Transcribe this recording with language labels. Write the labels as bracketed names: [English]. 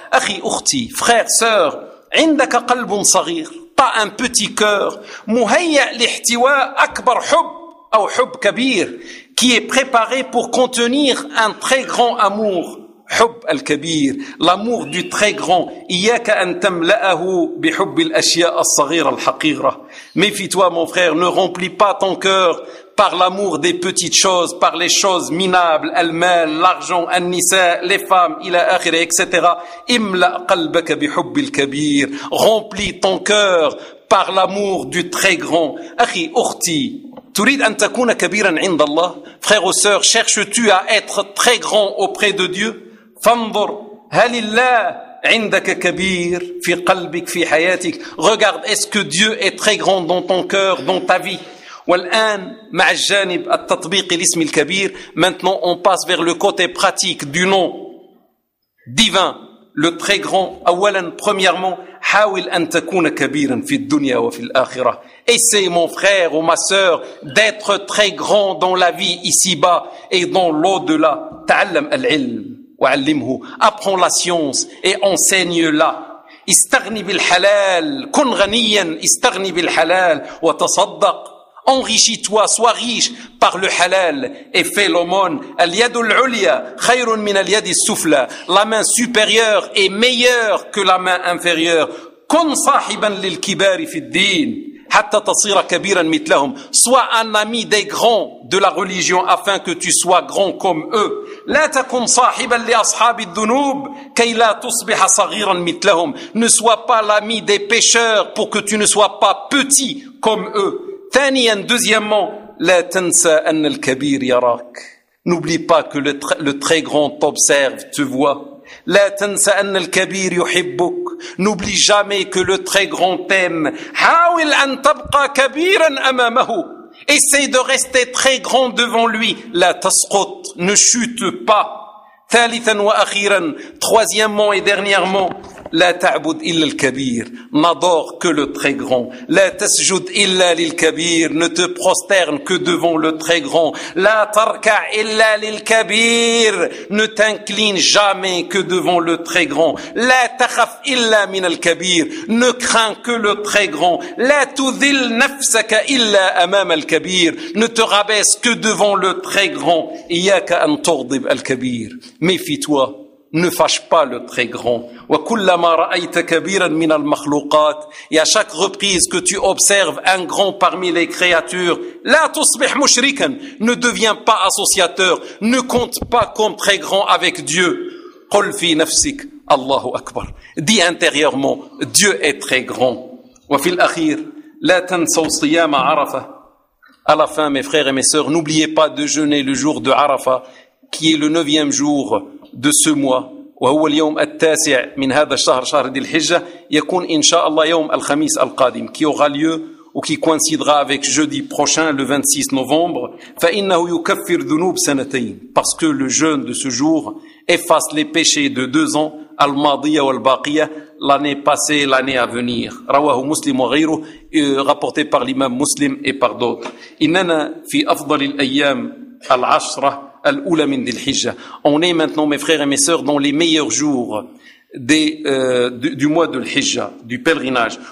[Arabic] Akhi ukhti, [French] frère, sœur, [Arabic] indaka qalbun saghir, [French] t'as un petit cœur, [Arabic] muhayya lihtiwa akbar hub ou hub kabir, [French] qui est préparé pour contenir un très grand amour. [Arabic] حب الكبير, [French] l'amour du très grand. [Arabic] إياك أن تملأه بحب الأشياء الصغيرة الحقيرة. [French] Méfie-toi mon frère, ne remplis pas ton cœur par l'amour des petites choses, par les choses minables, المال, l'argent, النساء, les femmes, [Arabic] إلى آخره, [French] etc. [Arabic] املأ قلبك بحب الكبير, [French] remplis ton cœur par l'amour du très grand. [Arabic] أخي أختي, تريد أن تكون كبيرا عند الله, [French] frère ou sœur, cherches-tu à être très grand auprès de Dieu? [Arabic] فانظر هل الله عندك كبير في قلبك في حياتك. [French] Regarde, est-ce que Dieu est très grand dans ton cœur, dans ta vie? [Arabic] والآن مع الجانب التطبيقي لاسم الكبير, [French] maintenant on passe vers le côté pratique du nom divin, le très grand. [Arabic] أولا, [French] premièrement, [Arabic] حاول أن تكون كبيرا في الدنيا وفي الآخرة. [French] Essaye mon frère ou ma sœur d'être très grand dans la vie ici-bas et dans l'au-delà. [Arabic] تعلم العلم وعلمه, [French] apprends la science et enseigne-la. [Arabic] استغني بالحلال, كن غنيا, استغني بالحلال وتصدق, [French] enrichis-toi, sois riche par le halal et fais l'aumône. [Arabic] اليد العليا خير من اليد السفلى, [French] la main supérieure est meilleure que la main inférieure. [Arabic] كن صاحبا للكبار في الدين, حتى تصير كبيرا مثلهم. [French] Sois un ami des grands de la religion afin que tu sois grand comme eux. [Arabic] لا تكن صاحبا لأصحاب الذنوب كي لا تصبح صغيرا مثلهم. [French] Ne sois pas l'ami des pécheurs pour que tu ne sois pas petit comme eux. [Arabic] ثانيا, [French] deuxièmement, [Arabic] لا تنسى أن الكبير يراك. [French] N'oublie pas que le très grand t'observe, te voit. [Arabic] لا تنسى أن الكبير يحبك. [French] N'oublie jamais que le très grand t'aime. [Arabic] حاول أن تبقى كبيرا أمامه. [French] Essaye de rester très grand devant lui. [Arabic] لا تسقط. [French] Ne chute pas. [Arabic] ثالثا وأخيرا, [French] troisièmement et dernièrement, [Arabic] لا تعبد إلا الكبير. [French] N'adore que le très grand. [Arabic] لا تسجد إلا للكبير. [French] Ne te prosterne que devant le très grand. [Arabic] لا تركع إلا للكبير. [French] Ne t'incline jamais que devant le très grand. [Arabic] لا تخف إلا من الكبير. [French] Ne crains que le très grand. [Arabic] لا تذل نفسك إلا أمام الكبير. [French] Ne te rabaisse que devant le très grand. [Arabic] إياك أن تغضب الكبير. [French] Méfie-toi. Ne fâche pas le très grand. [Arabic] وكلما رأيت كبيرا من المخلوقات, [French] et à chaque reprise que tu observes un grand parmi les créatures, [Arabic] لا تصبح مشركا, [French] ne deviens pas associateur, ne compte pas comme très grand avec Dieu. [Arabic] قل في نفسك الله أكبر. [French] Dis intérieurement, Dieu est très grand. [Arabic] وفي الأخير, لا تنسوا صيام عرفة. [French] À la fin, mes frères et mes sœurs, n'oubliez pas de jeûner le jour de Arafah, qui est le 9e jour de ce mois. [Arabic] وهو اليوم التاسع من هذا الشهر شهر ذي الحجة يكون إن شاء الله يوم الخميس القادم [French] qui aura lieu ou qui coïncidera avec jeudi prochain le 26 novembre. [Arabic] فإنه يكفر ذنوب سنتين, [French] parce que le jeûne de ce jour efface les péchés de 2 ans, [Arabic] الماضية والباقية, [French] l'année passée, l'année à venir. [Arabic] رواه مسلم وغيره, [French] rapporté par l'imam مسلم et par d'autres. [Arabic] إننا في أفضل الأيام العشرة الأولى من ذي الحجة. [French] On est maintenant, mes frères et mes sœurs, dans les meilleurs jours du mois de الحجة, du pèlerinage.